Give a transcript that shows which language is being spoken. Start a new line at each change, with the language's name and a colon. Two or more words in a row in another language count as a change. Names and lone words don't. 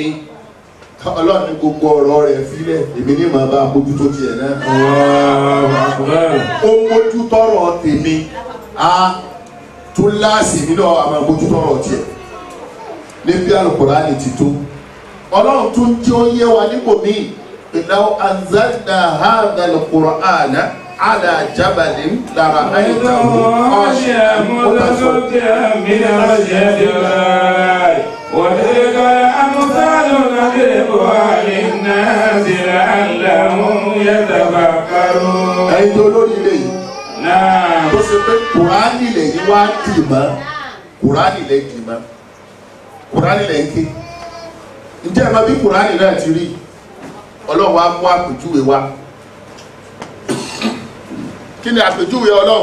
Yoruba: Ọlọ́run ní gbogbo ọ̀rọ̀ rẹ̀ fílẹ̀ èmi ní màá bá mójútó tiẹ̀ náà. Ó mójútọ́rọ̀ tèmi tún láàsì nínú àwọn mójútọ́rọ̀ tiẹ̀ níbi Al-Qur'ani ti tó. Ọlọ́run tún jẹ́ ó yé wa níbòmí
Arabic: لو أنزلنا هذا القرآن على جبل لرأيته خاشعا متصدعا من خشية الله وتلك الأمثال نضربها للناس لعلهم يتفكرون.
Yoruba: Ẹ̀yin tó lórí ilé yìí tó ṣe pé Kùránì lẹ́yìn wá dì mọ́, Kùránì lẹ́yìn dì mọ́, Kùránì lẹ́yìn ké. Ǹjẹ́ ẹ máa bí Kùránì náà ti rí? Ọlọ́run wa mú àpèjúwe wa. Kí ni àpèjúwe Ọlọ́run?